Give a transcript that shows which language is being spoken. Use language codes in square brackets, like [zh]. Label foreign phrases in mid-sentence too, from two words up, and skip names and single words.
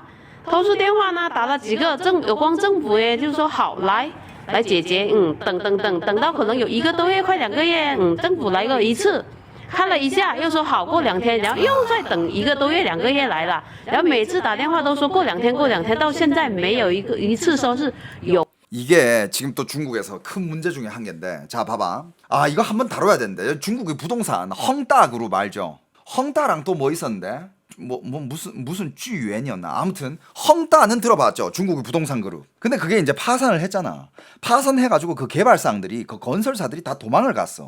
[zh] 投诉电话呢，打了几个有关政府耶，就说好来解决，等到可能有1个多月，快2个月，政府来过一次，看了一下，又说好过2天，然后又再等1个多月、2个月来了，然后每次打电话都说过2天，到现在没有一次说是有。 [ko] 이게 지금 또 중국에서 큰 문제 중에 한 개인데, 자 봐봐. 이거 한번 다뤄야 되는데, 중국의 부동산 헝다 그룹 알죠? 헝다랑 또 뭐 있었는데? 무슨 쥐유엔이었나? 아무튼 헝다는 들어봤죠. 중국의 부동산 그룹. 근데 그게 이제 파산을 했잖아. 파산해가지고 그 개발상들이, 그 건설사들이 다 도망을 갔어.